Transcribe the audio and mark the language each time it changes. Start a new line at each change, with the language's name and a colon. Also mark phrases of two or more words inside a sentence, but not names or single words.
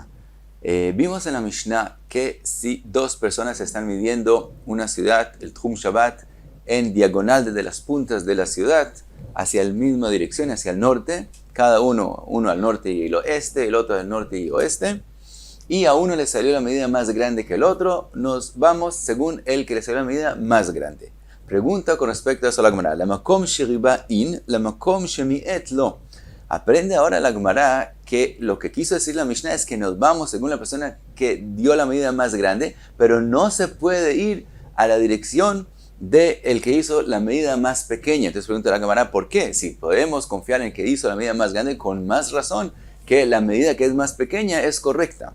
Spanish: Vimos en la Mishnah que si dos personas están midiendo una ciudad, el
Hebrew: תחום שבת,
Spanish: en diagonal desde las puntas de la ciudad hacia la misma dirección, hacia el norte, cada uno al norte y el oeste, el otro al norte y oeste, y a uno le salió la medida más grande que el otro, nos vamos según el que le salió la medida más grande. Pregunta con respecto a eso la Gemara.
Aramaic: לא מקום שריבה אין, לא מקום שמיעט לא.
Spanish: Aprende ahora la Gemara que lo que quiso decir la Mishnah es que nos vamos según la persona que dio la medida más grande, pero no se puede ir a la dirección de el que hizo la medida más pequeña. Entonces pregunta la Gemara, ¿por qué? Si podemos confiar en el que hizo la medida más grande, con más razón que la medida que es más pequeña es correcta.